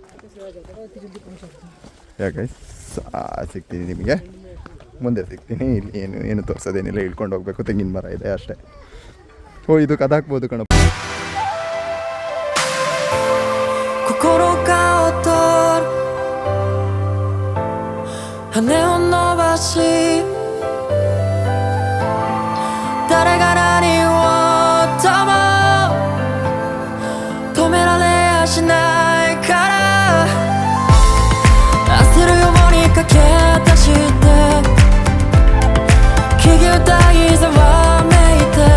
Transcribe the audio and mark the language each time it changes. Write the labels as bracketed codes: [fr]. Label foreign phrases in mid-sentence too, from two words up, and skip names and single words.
[kn] ಯಾಕೆ ಸಿಗ್ತೀನಿ ನಿಮಗೆ, ಮುಂದೆ ಸಿಗ್ತೀನಿ. ಇಲ್ಲಿ ಏನು ತೋರಿಸೋದೇನಿಲ್ಲ, ಇಳ್ಕೊಂಡು ಹೋಗ್ಬೇಕು. ತೆಂಗಿನ ಮರ ಇದೆ ಅಷ್ಟೇ. ಓ, ಇದು ಕದಾಕ್ಬೋದು ಕಣಪ್ಪ. [ja] 心が躍る羽を伸ばし誰が何をとも止められやしないから焦るように駆け出して木々大ざわめいて